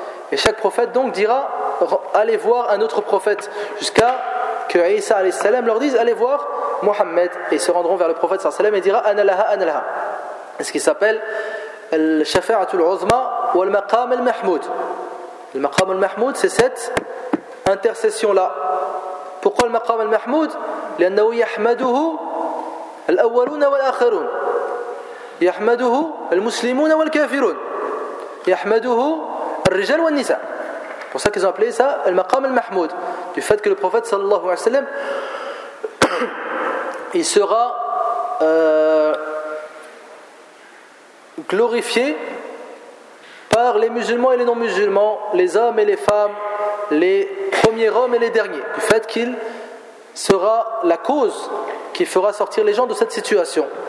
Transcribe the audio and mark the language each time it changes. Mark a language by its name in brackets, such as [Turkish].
[French] Et chaque prophète donc dira allez voir un autre prophète, jusqu'à que Isa alayhi salam leur dise allez voir Mohammed, et ils se rendront vers le prophète sallallahu alayhi salam et dira analaha, ce qui s'appelle [Arabic] al-shafa'atul uzma wal-maqam al-mahmoud. [French] Le maqam al-mahmoud, c'est cette intercession-là. Pourquoi le maqam al-mahmoud ? [Arabic] لأنه يحمده الأولون والآخرون. يحمده المسلمون والكافرون. يحمده الرجال والنساء. [French] C'est pour ça qu'ils ont appelé ça le maqam al-mahmoud. Du fait que le prophète, sallallahu alayhi wa sallam, il sera glorifié par les musulmans et les non-musulmans, les hommes et les femmes, les premiers hommes et les derniers, du fait qu'il sera la cause qui fera sortir les gens de cette situation.